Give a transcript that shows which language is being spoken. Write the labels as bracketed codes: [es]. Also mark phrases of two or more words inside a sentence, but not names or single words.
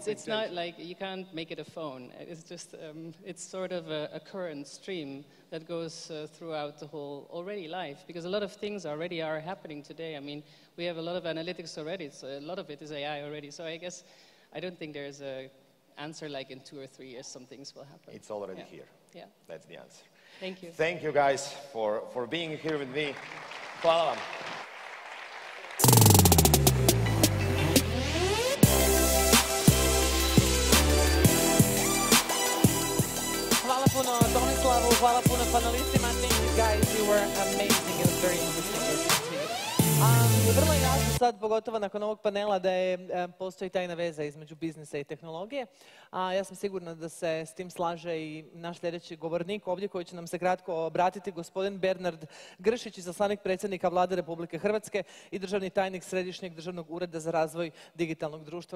[en] it's not like you can't make it a phone. It's just, it's sort of a current stream that goes throughout the whole already life, because a lot of things already are happening today. I mean, we have a lot of analytics already, so a lot of it is AI already. So I guess, I don't think there's an answer like in 2 or 3 years some things will happen. It's already here. Yeah. That's the answer. Thank you. Thank you guys for being here with me. [hr] Hvala vam. Hvala puno Tomislavu, hvala puno panelistima. [en] Thank you guys, you were amazing. It was very interesting listening to you. [hr] Vrlo je jasno sad, pogotovo nakon ovog panela, da postoji tajna veza između biznisa i tehnologije. Ja sam sigurna da se s tim slaže i naš sljedeći govornik ovdje koji će nam se kratko obratiti, gospodin Bernard Gršić, izaslanik predsjednika Vlade Republike Hrvatske i državni tajnik Središnjeg državnog ureda za razvoj digitalnog društva.